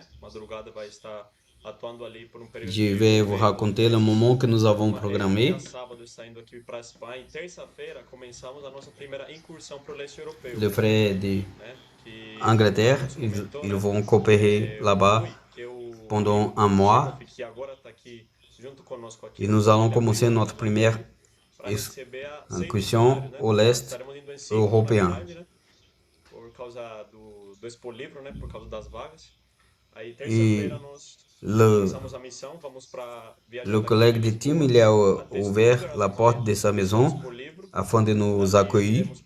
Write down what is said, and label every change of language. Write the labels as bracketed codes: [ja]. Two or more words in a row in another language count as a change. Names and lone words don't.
[pt] Madrugada vai estar atuando ali por período. [fr] Je vais vous raconter le moment que nous avons programmé. [pt] Sábado saindo aqui para a Espanha. E terça-feira começamos a nossa primeira incursão para o leste europeu. [fr] Le frère de Angleterre, ils vont coopérer là-bas pendant un mois. Et nous allons commencer notre première incursion au l'Est européen. Et le collègue de Tim, il a ouvert la porte de sa maison afin de nous accueillir.